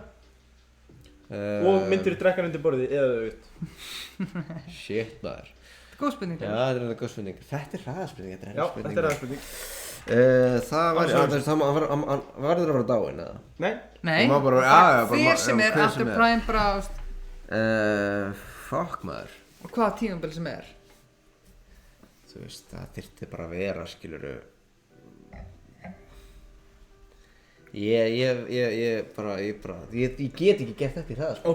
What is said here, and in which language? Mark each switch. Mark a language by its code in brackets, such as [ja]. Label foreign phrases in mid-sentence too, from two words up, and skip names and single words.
[is] Og myndir þú drekka hann undir borðið eða auðvitað? Shit maður. Góð spurning. Já, þetta er góð spurning. Þetta er hraðaspurning. Já, þetta er hraðaspurning. Það verður að vera dáinn eða? Nei. Nei, hver sem er, [en] after prime [is] bara fuck maður. Og hvaða tímabil sem er? Þú veist, það þyrfti bara að vera, skilurðu. Ég get ekki gert þetta í hraðaspurning.